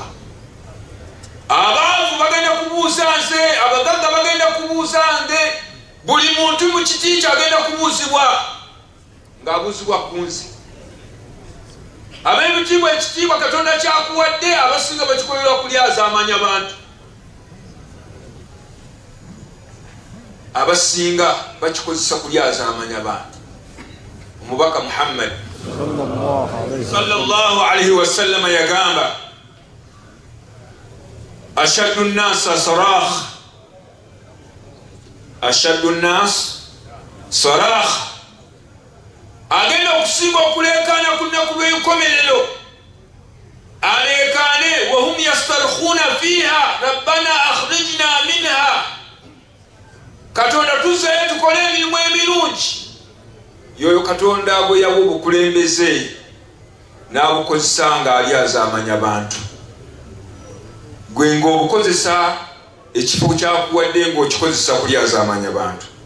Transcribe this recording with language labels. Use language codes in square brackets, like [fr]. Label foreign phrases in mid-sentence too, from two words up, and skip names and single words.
[lg] Abaavu bagenda kubuuza nze, abagagga bagenda kubuuza nze, buli muntu mu kiti kyagenda kubuuzibwa ng'abuuzibwa ku nze. Ab'ebitiibwa ekitiibwa Katonda kyakuwadde abasinga bakikolera kulyazaamanya abantu. Abasinga bakikozesa kulyazaamanya abantu. Omubaka Muhammad [ar] صلى الله عليه وسلم [lg] yagamba [ar] أشد الناس صراخا, أشد الناس صراخا, [lg] agenda okusinga okuleekaana ku nnaku lw'enkomerero aleekaane [ar] وهم يصطرخون فيها ربنا أخرجنا منها, [lg] Katonda tuzzeeyo tukole emirimu emirungi. Yoyo Katonda bwe yawa obukulembeze n'abukozesa ng'alyazaamanya abantu. Gwe ng'obukozesa ekifo kyakuwadde ng'okikozesa kulyazaamanya bantu.